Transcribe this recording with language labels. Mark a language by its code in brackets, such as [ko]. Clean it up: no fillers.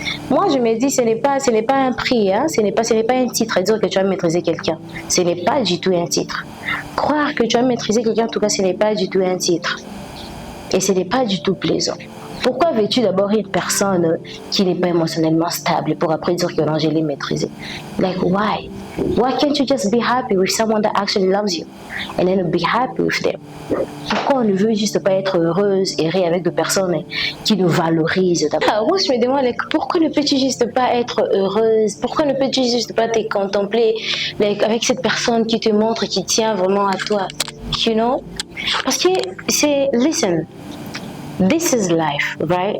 [fr] Moi, je me dis, ce n'est pas un prix, hein? Ce n'est pas un titre à dire que tu as maîtrisé quelqu'un. Ce n'est pas du tout un titre. Croire que tu as maîtrisé quelqu'un, en tout cas, ce n'est pas du tout un titre. Et ce n'est pas du tout plaisant. Pourquoi veux-tu d'abord une personne qui n'est pas émotionnellement stable pour après dire que non, je l'ai maîtrisée? [en] Like, why? Why can't you just be happy with someone that actually loves you? And then be happy with them? [fr] Pourquoi on ne veut juste pas être heureuse et rire avec des personnes qui nous valorisent? Moi, je me demande, like, pourquoi ne peux-tu juste pas être heureuse? Pourquoi ne peux-tu juste pas te contempler avec cette personne qui te montre, qui tient vraiment à toi? [en] You know? Parce que listen, this is life, right?